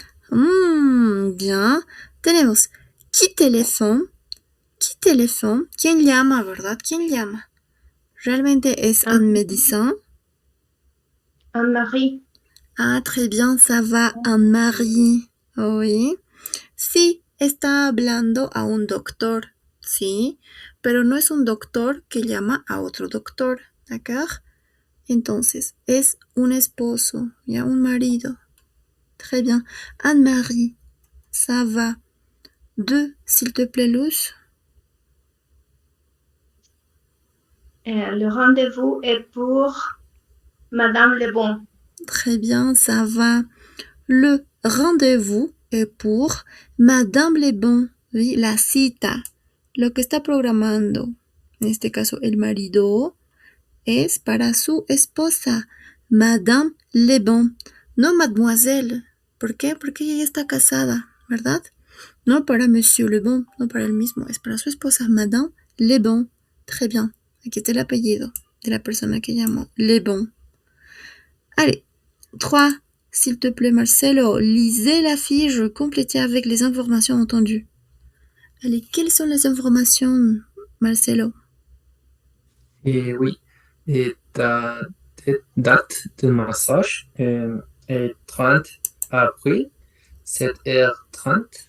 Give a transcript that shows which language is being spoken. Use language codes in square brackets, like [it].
[fr] Bien. Tenemos, qui téléphone? Qui téléphone? [es] ¿Quién llama, verdad? ¿Quién llama? Realmente es un médecin. [fr] Anne-Marie. Ah, très bien, ça va, Anne-Marie. Oui. [es] Sí, está hablando a un doctor, sí, pero no es un doctor que llama a otro doctor, ¿d'accord? Entonces, es un esposo, ya, un marido. [fr] Très bien. Anne-Marie, ça va. 2, s'il te plaît, Luz. Le rendez-vous est pour Madame Lebon. Très bien, ça va. Le rendez-vous est pour Madame Lebon. [es] Oui, la cita. Lo que está programando, en este caso el marido, es para su esposa, Madame Lebon. No Mademoiselle. ¿Por qué? Porque ella ya está casada, ¿verdad? No para Monsieur Lebon, no para él mismo, es para su esposa, Madame Lebon. [fr] Très bien. [es] Aquí está el apellido de la persona que llamó Lebon. [fr] Allez, 3. S'il te plaît, Marcelo, lisez la fiche, complétez avec les informations entendues. Allez, quelles sont les informations, Marcelo? Et oui, et ta date de massage est 30 avril, 7h30.